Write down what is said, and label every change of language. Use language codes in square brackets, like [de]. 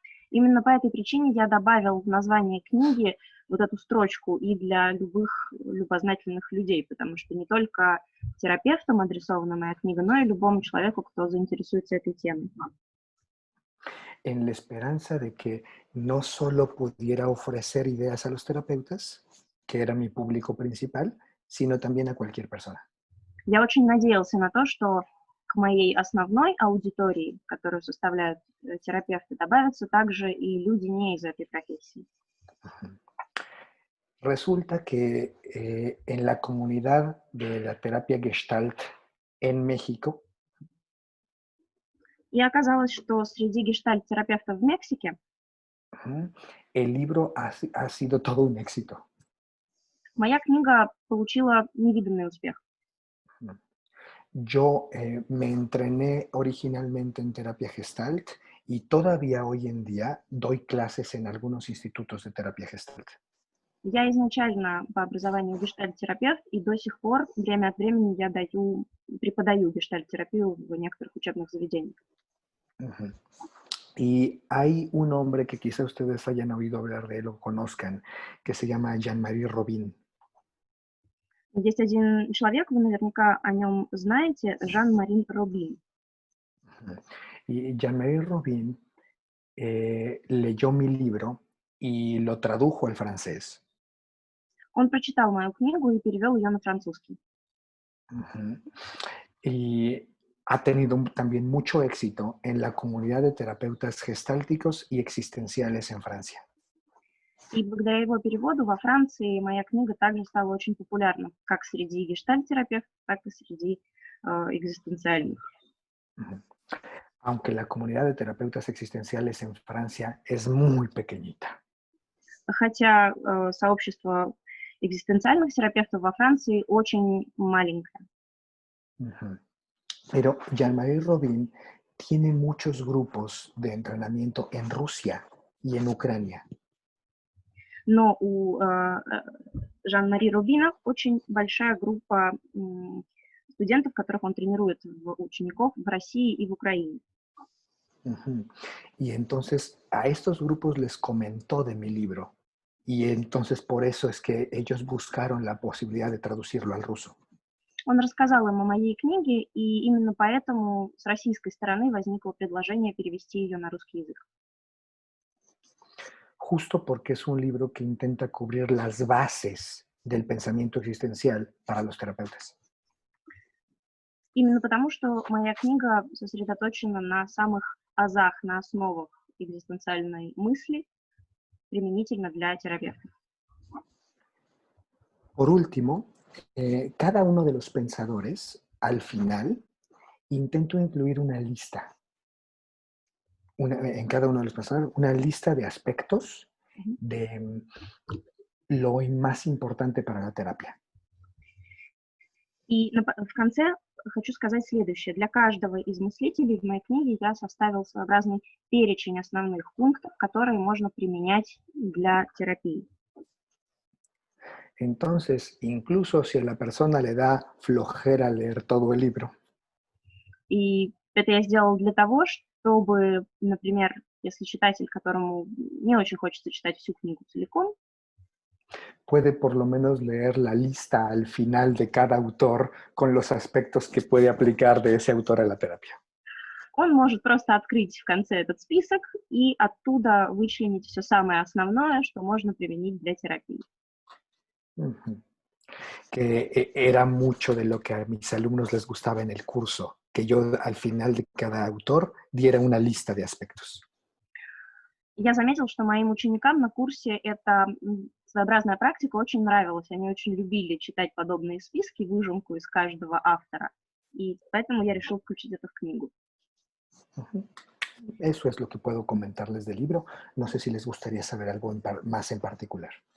[ru] Именно по этой причине я добавил в название книги вот эту строчку и для любых любознательных людей, потому что не только терапевтам адресована моя книга, но и любому человеку, кто заинтересуется этой темой. [es] En la esperanza de que no solo pudiera ofrecer ideas a los terapeutas, que era mi público principal, sino también a cualquier persona. [ru] Я очень надеялся на то, что к моей основной аудитории, которую составляют терапевты, добавятся также и люди не из этой профессии. [es] Resulta que en la comunidad de la terapia Gestalt en México, [ru] И оказалось, что среди гештальт-терапевтов в Мексике [es] el libro ha sido todo un éxito. [ru] моя книга получила невиданный успех. [es] Yo me entrené originalmente en terapia Gestalt y todavía hoy en día doy clases en algunos institutos de terapia Gestalt. [ru] Я изначально по образованию гештальт-терапевт, и до сих пор время от времени я преподаю гештальт-терапию в некоторых учебных заведениях. Ujú. [es] Y hay un hombre que quizá ustedes hayan oído hablar de él o conozcan, que se llama Jean-Marie Robin. [ru] Есть один человек, вы наверняка о нем знаете, Жан-Мари Робин. [es] Y Jean-Marie Robin leyó mi libro y lo tradujo al francés. [ru] Он прочитал мою книгу и перевел ее на французский. Ujú. [es] Y ha tenido también mucho éxito en la comunidad de terapeutas gestálticos y existenciales en Francia. [ru] И благодаря его переводу во Франции моя книга также стала очень популярна, как среди гештальт-терапевтов, так и среди экзистенциальных. Ujú. [es] Aunque la comunidad de terapeutas existenciales en Francia es muy pequeñita. [ru] Хотя сообщество экзистенциальных терапевтов во Франции очень маленькое. Ujú. [es] Pero Jean-Marie Robin tiene muchos grupos de entrenamiento en Rusia y en Ucrania. [ru] Но у Жан-Мари Рубина очень большая группа студентов, которых он тренирует, учеников в России и в Украине. Ujú. [es] Y entonces a estos grupos les comentó de mi libro. Y entonces por eso es que ellos buscaron la posibilidad de traducirlo al ruso. [ru] Он рассказал им о моей книге, и именно поэтому с российской стороны возникло предложение перевести ее на русский язык. [es] Justo porque es un libro que intenta cubrir las bases del pensamiento existencial para los terapeutas. [ru] Именно потому, что моя книга сосредоточена на самых азах, на основах экзистенциальной мысли, применительно для терапевтов. [es] Por último, cada uno de los pensadores, al final, intento incluir una lista. En cada uno de los pensadores, una lista de aspectos lo más importante para la terapia. [ru] И в конце хочу сказать следующее. Для каждого из мыслителей в моей книге я составил своеобразный перечень основных пунктов, которые можно применять для терапии. [es] Entonces, incluso si a la persona le da flojera leer todo el libro, [ru] И это я сделала для того, чтобы, например, если читатель, которому не очень хочется читать всю книгу целиком, [es] puede por lo menos leer la lista al final de cada autor con los aspectos que puede aplicar de ese autor a la terapia. [ru] он может просто открыть в конце этот список и оттуда вычленить все самое основное, что можно применить для терапии. Ujú. [es] Que era mucho de lo que a mis alumnos les gustaba en el curso, que yo al final de cada autor diera una lista de aspectos. [ru] Я заметил, что моим ученикам на курсе эта своеобразная практика очень нравилась. Они очень любили читать подобные списки, выжимку из каждого автора. И поэтому я решил включить это в книгу. Ujú. [es] Eso es lo que puedo comentarles del libro. No sé si les gustaría saber algo más en particular.